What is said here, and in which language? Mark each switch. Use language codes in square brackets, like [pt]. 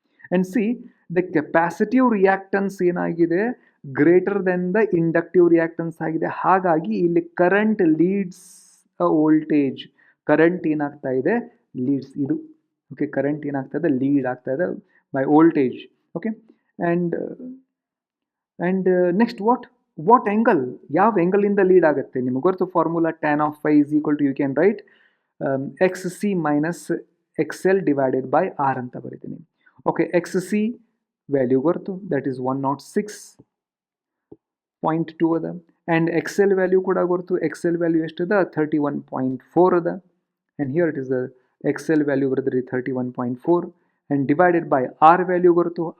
[en] And see the capacitive reactance ಏನಾಗಿದೆ greater than the inductive reactance ಆಗಿದೆ. [kn] ಹಾಗಾಗಿ ಇಲ್ಲಿ [en] Current leads a voltage. [kn] ಕರೆಂಟ್ ಏನಾಗ್ತಾ ಇದೆ ಲೀಡ್ಸ್ ಇದು. ಓಕೆ ಕರೆಂಟ್ ಏನಾಗ್ತಾ ಇದೆ ಲೀಡ್ ಆಗ್ತಾ ಇದೆ by voltage. [en] okay and next what angle, [kn] ಯಾವ ಆ್ಯಂಗಲಿಂದ ಲೀಡ್ ಆಗುತ್ತೆ ನಿಮಗೆ ಗೊತ್ತು [en] formula tan of phi is equal to you can write XC minus XL divided by R [kn] ಅಂತ ಬರೀತೀನಿ. [en] Okay XC value ಗೊತ್ತು that is 106.2 ಅದ. [kn] ಆ್ಯಂಡ್ XL ವ್ಯಾಲ್ಯೂ ಕೂಡ ಗೊತ್ತು. XL ವ್ಯಾಲ್ಯೂ ಎಷ್ಟದ 31.4 ಅದ. [en] And here it is the XL value ಬರೆದ್ರಿ 31.4 and divided by R value ಗೊತ್ತು.